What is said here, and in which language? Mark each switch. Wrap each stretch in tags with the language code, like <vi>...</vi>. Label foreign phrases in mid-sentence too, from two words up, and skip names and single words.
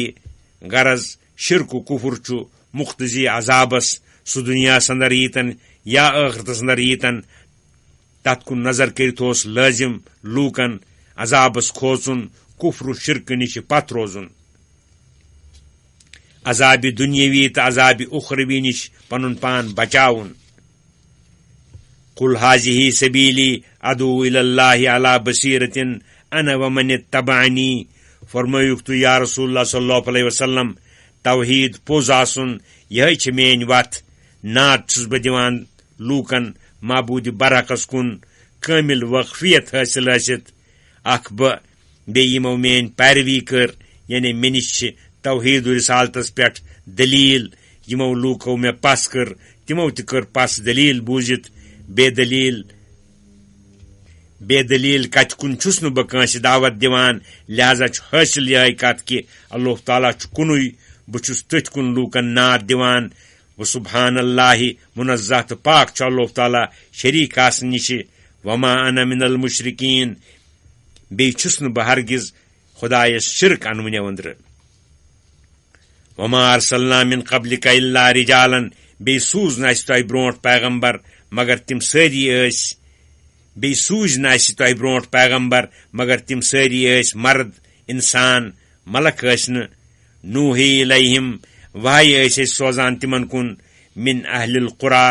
<ks>غرض شرک و کفر چھُ مختزی عذابس سُہ دُنیاہس اندر ییٖتن یا ٲخرتس اندر ییٖتن تتھ کُن نظر کٔرِتھ اوس لٲزم لوٗکن عذابس کھوژُن کفر و شرکہٕ نِش پتھ روزُن. عذابِ دُنیاوی تہٕ عذابِ اُخروی نِش پنُن پان بچاوُن.</ks> <ar>قل هذه سبیلی ادعو الی اللہ علی بصیرۃ انا ومن اتبعنی.</ar> <ks>فرمٲیُکھ تُہۍ</ks> <ar>یا رسول اللہ صلی اللہ علیہ وسلم</ar> <ks>توحیٖد پوٚز آسُن یِہے چھِ میٲنۍ وتھ. ناد چھُس بہٕ دِوان لوٗکن معبوٗدِ برحقس کُن کٲمِل وٲقفیت حٲصِل ٲسِتھ. اکھ بہٕ بیٚیہِ یِمو میٲنۍ پیروی کٔر یعنی مےٚ نِش چھِ توحیٖد و رسالتس پٮ۪ٹھ دلیٖل. یِمو لوٗکو مےٚ پس کٔر تِمو تہِ کٔر پس دلیٖل بوٗزِتھ. بے دلیٖل کتھِ کُن چھُس نہٕ بہٕ کٲنٛسہِ دعوت دِوان. لہذا چھُ حٲصِل یِہے کتھ کہِ اللہ تعالیٰ چھُ کُنُے. بہٕ چھُس تٔتھۍ کُن لوٗکن ناد دِوان.</ks> <ar>وسبحان اللہ</ar> <ks>منزہ تہٕ پاک چھُ اللہ تعالیٰ شریٖک آسنہٕ نِشہِ.</ks> <ar>وما انا من المشرکین.</ar> <ks>بیٚیہِ چھُس نہٕ بہٕ ہرگز خدایس شرک انوٕنیو أنٛدرٕ.</ks> <ar>وما ارسلنا من قبلک الا رجالا.</ar> <ks>بیٚیہِ سوٗز نہٕ اَسہِ تۄہہِ برونٛٹھ پیغمبر مگر تِم سٲری ٲسۍ مرد انسان ملک ٲسۍ نہٕ.</ks> <ar>نوحی الیہم.</ar> <ks>وحی ٲسۍ أسۍ سوزان تِمن کُن.</ks> <ar>من اہل القرى.</ar>